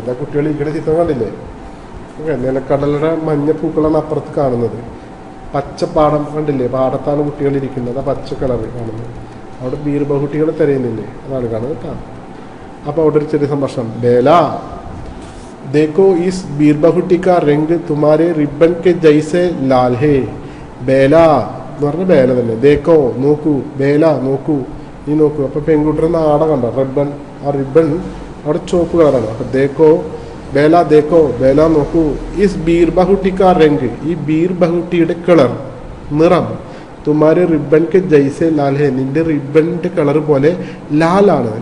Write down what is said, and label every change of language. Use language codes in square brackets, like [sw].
[ml] ഇതാ കുട്ടികൾ ഇരിക്കുന്ന ചിത്രം കണ്ടില്ലേ? നിലക്കടലുടെ മഞ്ഞ പൂക്കളാണ് അപ്പുറത്ത് കാണുന്നത്. പച്ചപ്പാടം കണ്ടില്ലേ? പാടത്താണ് കുട്ടികൾ ഇരിക്കുന്നത്. ആ പച്ച കളർ കാണുന്നത്. അവിടെ ബീർബഹുട്ടികളെ തിരയുന്നില്ലേ? അതാണ് കാണുന്നത് കേട്ടോ. അപ്പോൾ അവിടെ ഒരു ചെറിയ സംഭാഷണം. [hi] ബേല देखो इस बीरबहुटी का रंग तुम्हारे रिबन के जैसे लाल है. [ml] ബേല എന്ന് പറഞ്ഞ ബേല തന്നെ. ദേക്കോ നോക്കൂ, ബേല നോക്കൂ, നീ നോക്കൂ. അപ്പോൾ പെൺകുട്ടിയുടെ നാട കണ്ട റിബൺ, ആ റിബൺ അവിടെ ചുവപ്പ് കളറാണ്. അപ്പോൾ [hi] ദേക്കോ ബേല, ദേക്കോ ബേല [ml] നോക്കൂ. [hi] ഇസ് ബീർബഹുട്ടി കാ രംഗ്, [ml] ഈ ബീർബഹുട്ടിയുടെ കളർ, നിറം, [hi] തുമാരെ റിബൺ കെ ജൈസെ ലാൽ ഹെ, [ml] നിന്റെ റിബണിൻ്റെ കളർ പോലെ ലാലാണ്.